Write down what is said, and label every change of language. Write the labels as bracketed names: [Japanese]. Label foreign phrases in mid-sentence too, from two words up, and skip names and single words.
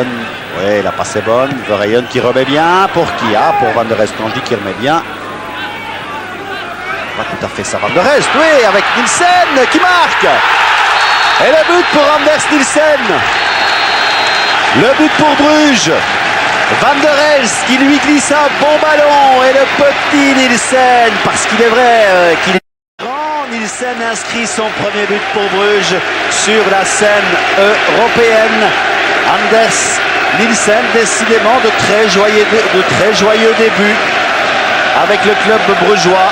[French] Oui, la passe est bonne. Verheyen qui remet bien. Pour qui? Ah, pour Van der Elst. Quand je dis qu'il remet bien. Pas tout à fait ça, Van der Elst. Oui, avec Nielsen qui marque. Et le but pour Anders Nielsen. Le but pour Bruges. Van der Elst qui lui glisse un bon ballon. Et le petit Nielsen, parce qu'il est vrai qu'il est grand. Nielsen inscrit son premier but pour Bruges sur la scène européenne. Anders Nielsen, décidément de très joyeux début avec le club brugeois.